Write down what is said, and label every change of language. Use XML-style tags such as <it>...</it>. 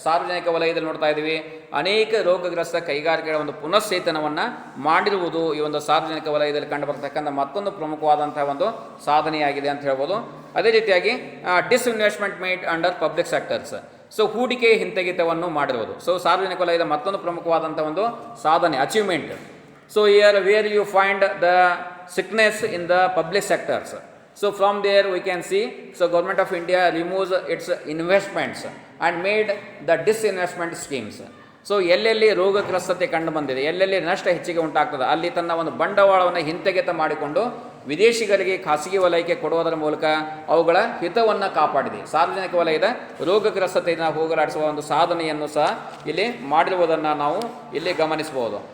<kn>ಸಾರ್ವಜನಿಕ ವಲಯದಲ್ಲಿ ನೋಡ್ತಾ ಇದ್ದೀವಿ, ಅನೇಕ ರೋಗಗ್ರಸ್ತ ಕೈಗಾರಿಕೆಗಳ ಒಂದು ಪುನಶ್ಚೇತನವನ್ನು ಮಾಡಿರುವುದು ಈ ಒಂದು ಸಾರ್ವಜನಿಕ ವಲಯದಲ್ಲಿ ಕಂಡುಬರ್ತಕ್ಕಂಥ ಮತ್ತೊಂದು ಪ್ರಮುಖವಾದಂತಹ ಒಂದು ಸಾಧನೆಯಾಗಿದೆ ಅಂತ ಹೇಳ್ಬೋದು. ಅದೇ ರೀತಿಯಾಗಿ</kn> <en>Disinvestment made under public sectors.</en> <kn>So ಹೂಡಿಕೆ ಹಿಂತೆಗೆತವನ್ನು ಮಾಡಿರುವುದು. ಸೊ ಸಾರ್ವಜನಿಕ ವಲಯದ ಮತ್ತೊಂದು ಪ್ರಮುಖವಾದಂಥ ಒಂದು ಸಾಧನೆ, achievement.</kn> <en>So here where you find the sickness in the public sectors. So from there we can see, so Government of India removes its investments and made the disinvestment schemes.</en> <kn>So ಎಲ್ಲೆಲ್ಲಿ ರೋಗಗ್ರಸ್ತತೆ ಕಂಡು ಬಂದಿದೆ, ಎಲ್ಲೆಲ್ಲಿ ನಷ್ಟ ಹೆಚ್ಚಿಗೆ ಉಂಟಾಗ್ತದೆ, ಅಲ್ಲಿ ತನ್ನ ಒಂದು ಬಂಡವಾಳವನ್ನು ಹಿಂತೆಗೆತ ಮಾಡಿಕೊಂಡು ವಿದೇಶಿಗರಿಗೆ ಖಾಸಗಿ ವಲಯಕ್ಕೆ ಕೊಡುವುದರ ಮೂಲಕ ಅವುಗಳ ಹಿತವನ್ನು ಕಾಪಾಡಿದೆ. ಸಾರ್ವಜನಿಕ ವಲಯದ ರೋಗಗ್ರಸ್ತತೆಯನ್ನು ಹೋಗಲಾಡಿಸುವ ಒಂದು ಸಾಧನೆಯನ್ನು ಸಹ ಇಲ್ಲಿ ಮಾಡಿರುವುದನ್ನು ನಾವು ಇಲ್ಲಿ ಗಮನಿಸಬಹುದು.</kn>